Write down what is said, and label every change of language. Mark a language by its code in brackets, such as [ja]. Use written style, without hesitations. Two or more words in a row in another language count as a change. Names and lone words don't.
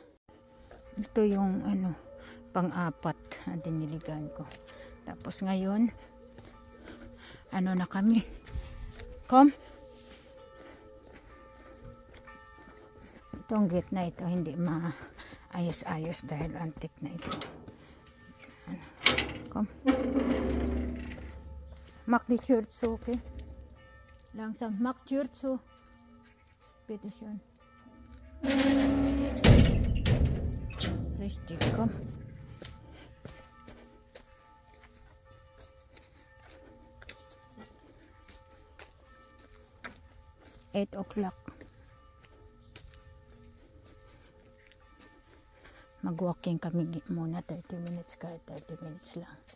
[tl] Ito yung pang-4 na diniligan ko. Tapos ngayon, na kami. Come. Itong gate na ito, hindi maayos-ayos dahil antique na ito. [de] Come. Mach die Tür zu, okay? Langsam. Mach Tür zu. Bitte schön. Richtig, komm. [en] Eight o'clock. [tl] Mag-walking kami muna 30 minutes kahit 30 minutes lang.